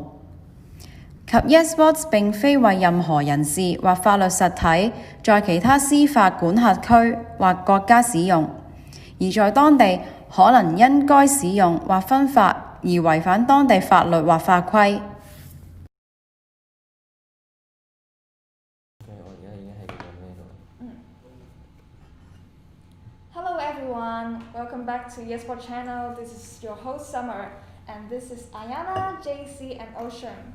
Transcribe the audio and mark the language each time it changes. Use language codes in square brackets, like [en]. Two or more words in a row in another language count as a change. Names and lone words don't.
[zh] 及 Yesports 並非為任何人士或法律實體在其他司法管轄區或國家使用，而在當地可能因該使用或分發而違反當地法律或法規。 [en] Hello everyone, welcome back to Yesports channel. This is your host Summer, and this is Ayana, JC, and Ocean.